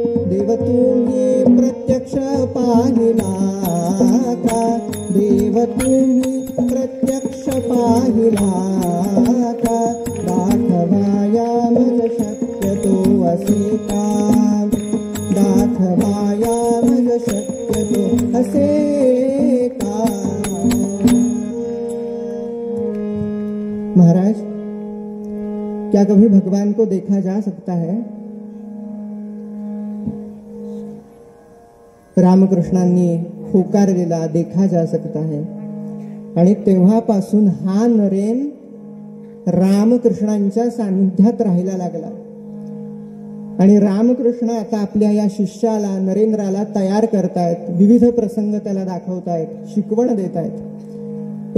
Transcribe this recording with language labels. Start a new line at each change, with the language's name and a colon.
Marathi: देव तुम्ही प्रत्यक्ष पाहिला का, देव तुम्ही प्रत्यक्ष पाहिला का, दाखवाया मज शक्यतो असे का, दाखवाया मज शक्यतो असे का.
Hindi: महाराज क्या कभी भगवान को देखा जा सकता है.
Marathi: रामकृष्णांनी होकार दिला,
Hindi: देखा जा सकता है.
Marathi: आणि तेव्हापासून हा नरेन रामकृष्णांच्या सानिध्यात राहायला लागला. आणि रामकृष्ण आता आपल्या या शिष्याला नरेंद्राला तयार करतायत, विविध प्रसंग त्याला दाखवतायत, शिकवण देत आहेत.